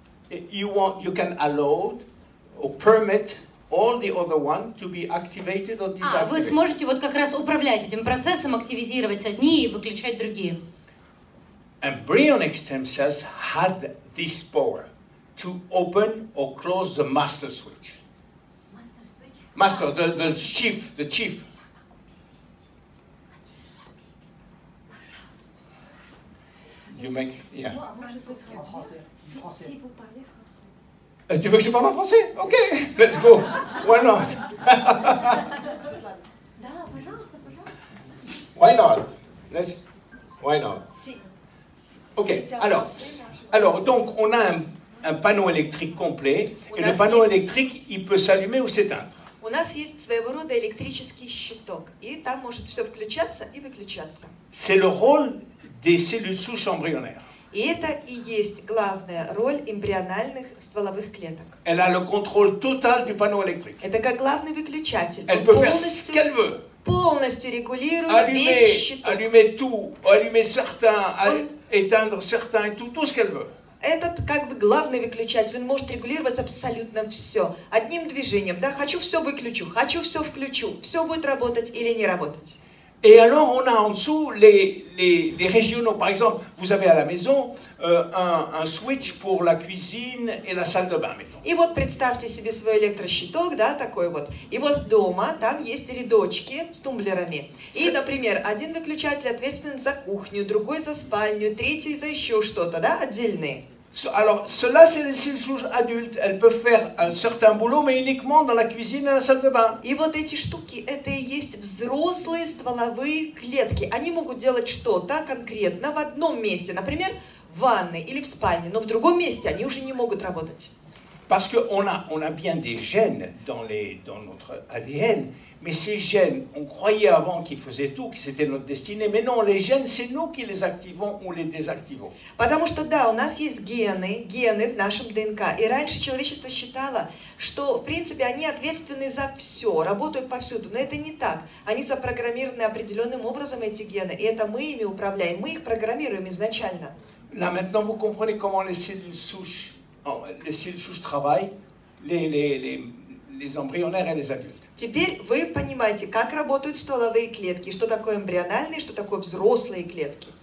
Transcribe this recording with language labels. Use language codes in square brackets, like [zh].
[en] you can allow or permit all the other one to be activated or deactivated. [ru] Вы сможете вот как раз управлять этим процессом, активизировать одни и выключать другие. [en] Embryonic stem cells had this power to open or close the master switch. Master, the chief. You make, yeah. [fr] Si vous parlez français. Tu veux que je parle en français? [en] Ok, let's go. Why not? [ru] Да, пожалуйста. [en] Why not? Why not? [fr] Ok, alors donc on a un panneau électrique complet, et le panneau électrique, il peut s'allumer ou s'éteindre. [ru] У нас есть своего рода электрический щиток, и там может все включаться и выключаться. [fr] C'est le rôle des cellules souches embryonnaires. [ru] И это и есть главная роль эмбриональных стволовых клеток. [fr] Elle a le contrôle total du panneau électrique. [ru] Это как главный выключатель. [fr] Elle peut faire ce qu'elle veut. [ru] Полностью регулирует весь щиток. [fr] Allumer tout, allumer certains, éteindre certains, et tout ce qu'elle veut. [ru] Этот как бы главный выключатель, он может регулировать абсолютно все. Одним движением, да, хочу все выключу, хочу все включу, все будет работать или не работать. [fr] Et alors, on a en dessous les régionaux. Par exemple, vous avez à la maison un switch pour la cuisine et la salle de bain, mettons. [ru] И вот представьте себе свой электрощиток, да, такой вот. И вот дома там есть рядочки с тумблерами. И, например, один выключатель ответственен за кухню, другой за спальню, третий за еще что-то, да, отдельные. [fr] Alors, cela, c'est les cellules souches adultes. Elles peuvent faire un certain boulot, mais uniquement dans la cuisine et la salle de bain. [ru] И вот эти штуки, это и есть взрослые стволовые клетки. Они могут делать что-то конкретно в одном месте, например, в ванной или в спальне, но в другом месте они уже не могут работать. [fr] Parce qu'on a bien des gènes dans notre ADN, mais ces gènes, on croyait avant qu'ils faisaient tout, que c'était notre destinée, mais non, les gènes, c'est nous qui les activons ou les désactivons. [ru] Потому что, да, у нас есть гены в нашем ДНК, и раньше человечество считало, что, в принципе, они ответственны за все, работают повсюду, но это не так. Они запрограммированы определенным образом, эти гены, и это мы ими управляем, мы их программируем изначально. [fr] Là, maintenant, vous comprenez comment les cellules souches travaillent, les embryonnaires et les adultes. [ru] Теперь вы понимаете, как работают стволовые клетки, что такое эмбриональные, что такое взрослые клетки.